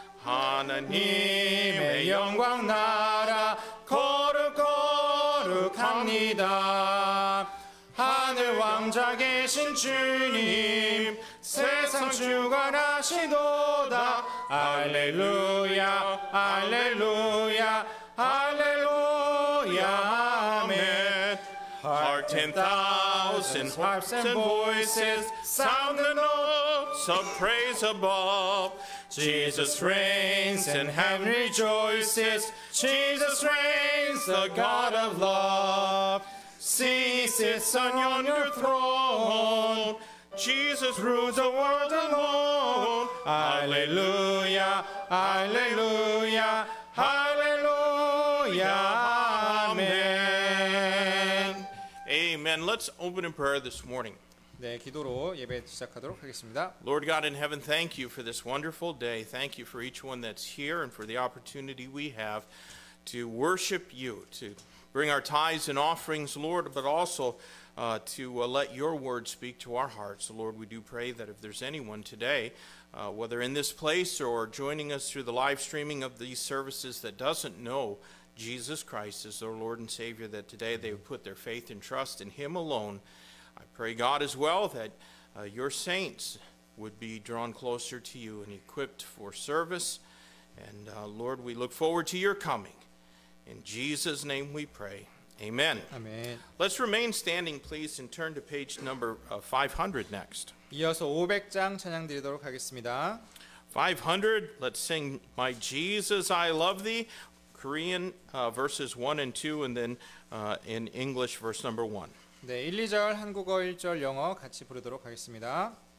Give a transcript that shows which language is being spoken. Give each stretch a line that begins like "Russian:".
Korean: 하나님의 영광 나라 거룩거룩합니다. 하늘 왕자 계신 주님 세상 주관하시도다. 할렐루야 할렐루야 할렐루야 아멘.
English: Hark 10,000 harps and voices, sound the notes of praise above. Jesus reigns and heaven rejoices. Jesus reigns, the God of love. See, sits on your throne. Jesus rules the world alone. Hallelujah, hallelujah, hallelujah, amen. Amen. Let's open in prayer this morning.
Korean: 네, 기도로 예배 시작하도록 하겠습니다.
English: Lord God in heaven, thank you for this wonderful day. Thank you for each one that's here and for the opportunity we have to worship you, to bring our tithes and offerings, Lord, but also to let your word speak to our hearts. Lord, we do pray that if there's anyone today, whether in this place or joining us through the live streaming of these services that doesn't know Jesus Christ as their Lord and Savior, that today they would put their faith and trust in him alone. I pray, God, as well, that your saints would be drawn closer to you and equipped for service. And, Lord, we look forward to your coming. In Jesus' name we pray. Amen.
Korean: 아멘.
English: Let's remain standing, please, and turn to page number 500 next.
Korean: 이어서 500장 찬양 드리도록 하겠습니다.
English: 500, let's sing My Jesus, I Love Thee, Korean verses 1 and 2, and then in English verse number 1.
Korean: 네, 1, 2절 한국어 1절 영어 같이 부르도록 하겠습니다.